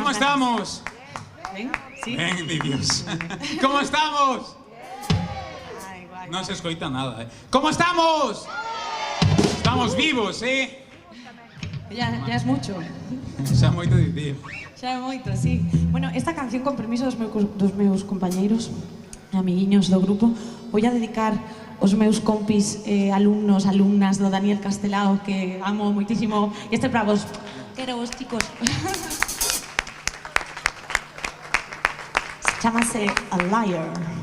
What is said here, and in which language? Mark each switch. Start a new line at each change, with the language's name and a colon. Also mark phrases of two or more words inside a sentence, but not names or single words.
Spanish: ¿Cómo gracias. estamos? ¿Ven? ¿Sí? Ven, mi Dios. ¿Cómo estamos? Ay, guai. No se escoita nada, ¿eh? ¿Cómo estamos? Estamos vivos, ¿eh? Ya es mucho.
Galician: Xa moito dicir. Xa é moito, sí. Bueno, esta canción, con permiso dos meus compañeiros e amiguiños do grupo, vou a dedicar aos meus compis, alumnos, alumnas do Daniel Castelao, que amo moitísimo. E este para vos. Quero vos, chicos. Chámase A Liar.